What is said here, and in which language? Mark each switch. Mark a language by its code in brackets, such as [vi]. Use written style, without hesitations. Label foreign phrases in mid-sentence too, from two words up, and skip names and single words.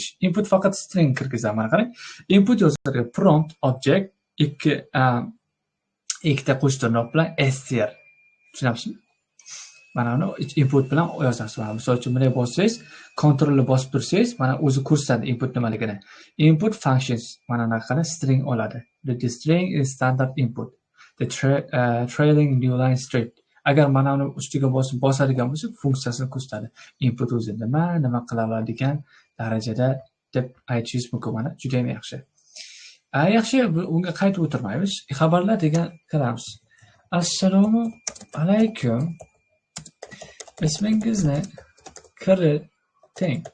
[uz] Input faqat string kirgizadi, mana qarang. Input yozilgan [en] prompt object [uz] ikkita qo'shtirnoq bilan str. Tushunamizmi? Mana uni input bilan yozasiz. Misol uchun bunday bossangiz, kontrolni bosib tursangiz, mana o'zi ko'rsatadi input nimaligini. [en] Input functions [uz] mana bunaqa string oladi. [en] The string is standard input. The trailing new line strip. [uz] Agar mana uni ustiga bosadigan bo'lsak, funksiyasini ko'rsatadi. Input o'zi nima qila oladigan darajada deb aytishingiz mumkin. Mana juda ham yaxshi. Yaxshi, unga qaytib o'tirmaymiz. Xabarlar degan kiramiz. Assalomu alaykum. Ismingizni kiriting.